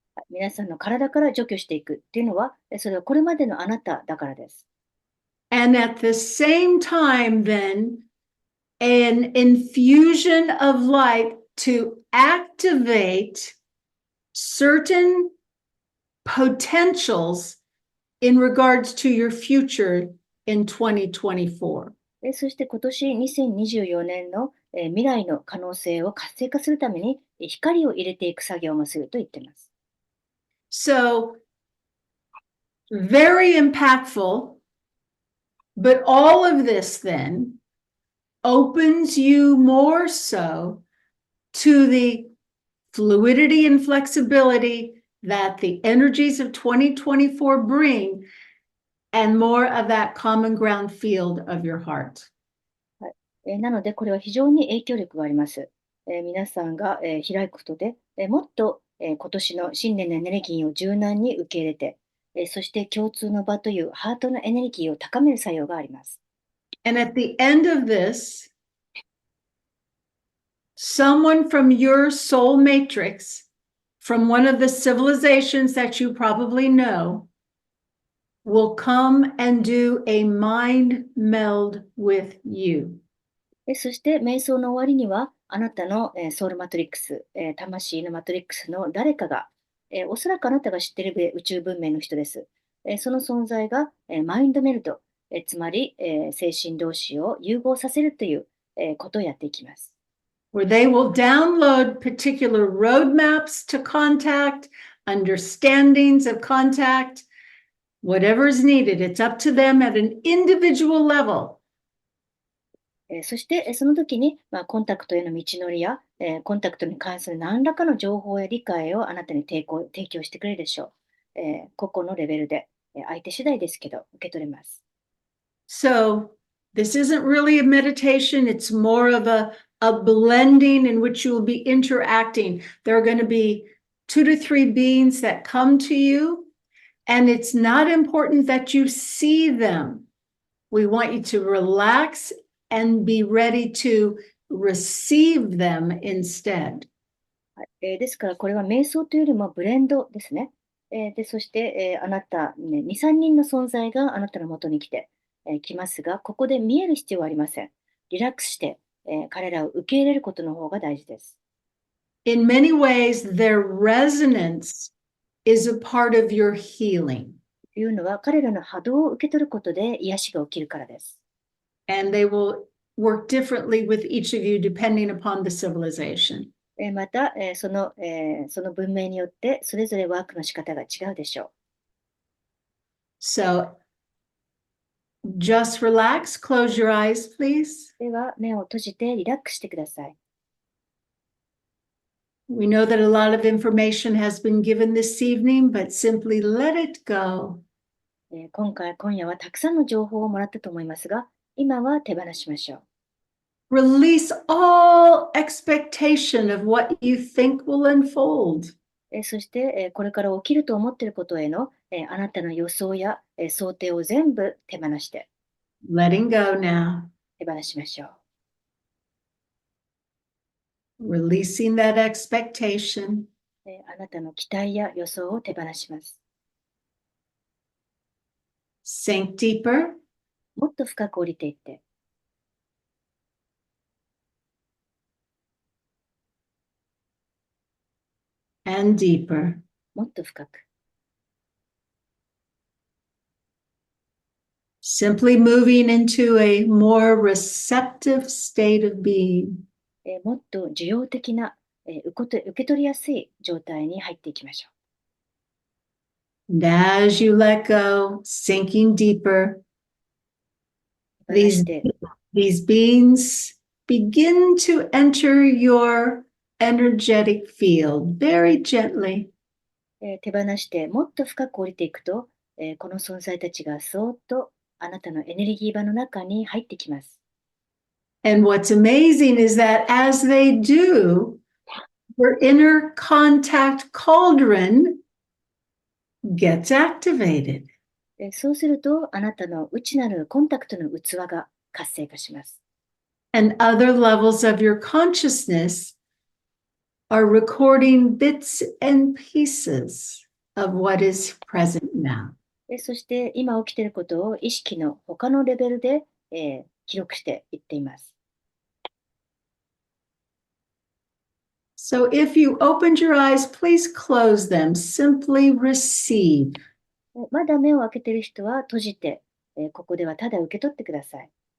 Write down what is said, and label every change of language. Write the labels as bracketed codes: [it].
[ja] 皆さんの体から除去していくっていうのは、それはこれまでのあなただからです。 [en] And at the same time, then, an infusion of light to activate certain potentials in regards to your future in 2024. [ja] そして今年2024年の、未来の可能性を活性化するために光を入れていく作業もすると言っています。 [en] So, very impactful, but all of this then opens you more so to the fluidity and flexibility that the energies of 2024 bring, and more of that common ground field of your heart. [ja] なので、これは非常に影響力があります。皆さんが、開くことで、もっと、今年の新年のエネルギーを柔軟に受け入れて、そして共通の場というハートのエネルギーを高める作用があります。 [en] And at the end of this, someone from your soul matrix, from one of the civilizations that you probably know, will come and do a mind meld with you. [ja] そして瞑想の終わりには、あなたのソウルマトリックス、魂のマトリックスの誰かが、おそらくあなたが知っている宇宙文明の人です。その存在がマインドメルト、つまり精神同士を融合させるということをやっていきます。 [en] Where they will download particular roadmaps to contact, understandings of contact, whatever is needed. It's up to them at an individual level. [ja] そして、その時に、コンタクトへの道のりや、コンタクトに関する何らかの情報や理解をあなたに提供してくれるでしょう。個々のレベルで、相手次第ですけど、受け取れます。 [en] So this isn't really a meditation. It's more of a blending in which you will be interacting. There are going to be 2 to 3 beings that come to you, and it's not important that you see them. We want you to relax and be ready to receive them instead. [ja] ですから、これは瞑想というよりもブレンドですね。で、そして、あなた、2、3人の存在があなたの元に来ますが、ここで見える必要はありません。リラックスして、彼らを受け入れることの方が大事です。 [en] In many ways, their resonance is a part of your healing. [ja] というのは、彼らの波動を受け取ることで癒しが起きるからです。 [en] And they will work differently with each of you depending upon the civilization. [ja] また、その文明によってそれぞれワークの仕方が違うでしょう。 [en] So just relax, close your eyes, please. [ja] では、目を閉じてリラックスしてください。 [en] We know that a lot of information has been given this evening, but simply let it go. [ja] 今夜はたくさんの情報をもらったと思いますが、今は手放しましょう。 [en] Release all expectation of what you think will unfold. [ja] そして、これから起きると思っていることへの、あなたの予想や、想定を全部手放して、 [en] Letting go now. [ja] 手放しましょう。 [en] Releasing that expectation. [ja] あなたの期待や予想を手放します。 [en] Sink deeper. [ja] もっと深く降りていって、 [en] And deeper. [ja] もっと深く。 [en] Simply moving into a more receptive state of being. [ja] もっと受容的な、受け取りやすい状態に入っていきましょ [en] And as you let go, sinking deeper, [ja] う。手放して、 [en] these beings begin to enter your energetic field very gently. [ja] 手放してもっと深く降りていくと、この存在たちがそーっとあなたのエネルギー場の中に入ってきます。 [en] And what's amazing is that as they do, your inner contact cauldron gets activated. [ja] そうすると、あなたの内なるコンタクトの器が活性化します。 [en] And other levels of your consciousness are recording bits and pieces of what is present now. [ja] そして、今起きていることを意識の他のレベルで、記録していっています。 [en] So if you opened your eyes, please close them. Simply receive. [ja] まだ目を開けている人は閉じて、ここではただ受け取ってください。